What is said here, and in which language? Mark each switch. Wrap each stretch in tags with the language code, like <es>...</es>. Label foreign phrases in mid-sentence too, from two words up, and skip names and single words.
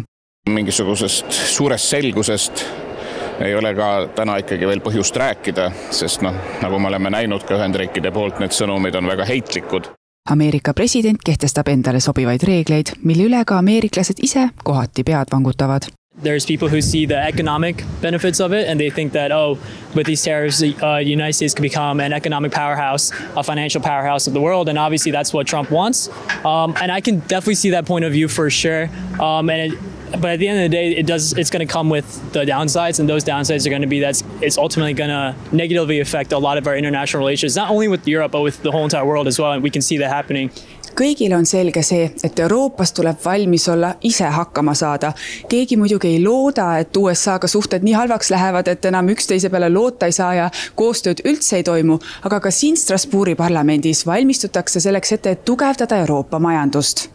<et>Mingisugusest suurest selgusest ei ole ka täna ikkagi veel põhjust rääkida, sest nagu me oleme näinud ka Ühendriikide poolt, need sõnumid on väga heitlikud. Ameerika president kehtestab endale sobivaid reegleid, mille üle ka ameeriklased ise kohati pead vangutavad.</et> <en>There's people who see the economic benefits of it and they think that, with these tariffs, the United States could become an economic powerhouse, a financial powerhouse of the world. And obviously that's what Trump wants. And I can definitely see that point of view for sure. But at the end of the day, it's going to come with the downsides, and those downsides are going to be that it's ultimately going to negatively affect a lot of our international relations, not only with Europe, but with the whole entire world as well. And we can see that happening.</en> <et>Kõigil on selge see, et Euroopas tuleb valmis olla ise hakkama saada. Keegi muidugi ei looda, et USA-ga suhted nii halvaks lähevad, et enam üksteise peale loota ei saa ja koostööd üldse ei toimu, aga ka siin Strasbourgi parlamendis valmistutakse selleks ette, et tugevdada Euroopa majandust.</et>